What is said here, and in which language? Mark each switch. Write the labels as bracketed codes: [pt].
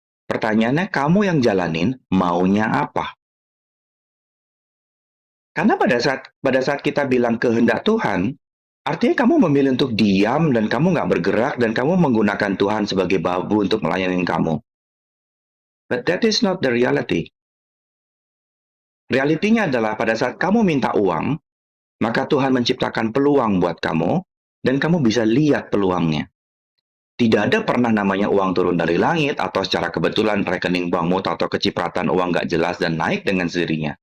[id] Pertanyaannya, kamu yang jalanin maunya apa? Karena pada saat kita bilang kehendak Tuhan, artinya kamu memilih untuk diam dan kamu nggak bergerak dan kamu menggunakan Tuhan sebagai babu untuk melayani kamu. [en] But that is not the reality. [id] Realitinya adalah pada saat kamu minta uang, maka Tuhan menciptakan peluang buat kamu dan kamu bisa lihat peluangnya. Tidak ada pernah namanya uang turun dari langit atau secara kebetulan rekening bankmu atau kecipratan uang nggak jelas dan naik dengan sendirinya.